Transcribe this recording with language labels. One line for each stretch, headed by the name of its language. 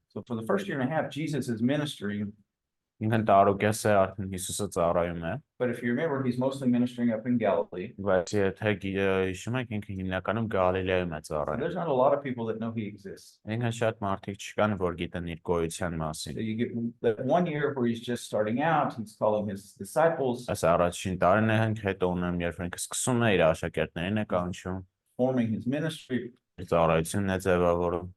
English: So for the first year and a half, Jesus is ministering,
Armenian: Ինքն տարուկես է արդեն Հիսուսը ծառայում է,
English: but if you remember, he's mostly ministering up in Galilee.
Armenian: բայց եթե հիշում եք ինքը հիմնականում Գալիլեում է
English: So
Armenian: ծառայում։
English: there's not a lot of people that know he exists.
Armenian: Ինքն շատ մարդիկ չկան, որ գիտեն իր գոյության
English: So
Armenian: մասին։
English: you get that 1 year where he's just starting out, he's calling his disciples,
Armenian: Այս առաջին տարին է հենց հետո ունեմ, երբ ինքը սկսում է իր աշակերտներին է կանչում,
English: forming his ministry,
Armenian: իր ծառայությունն է ձևավորում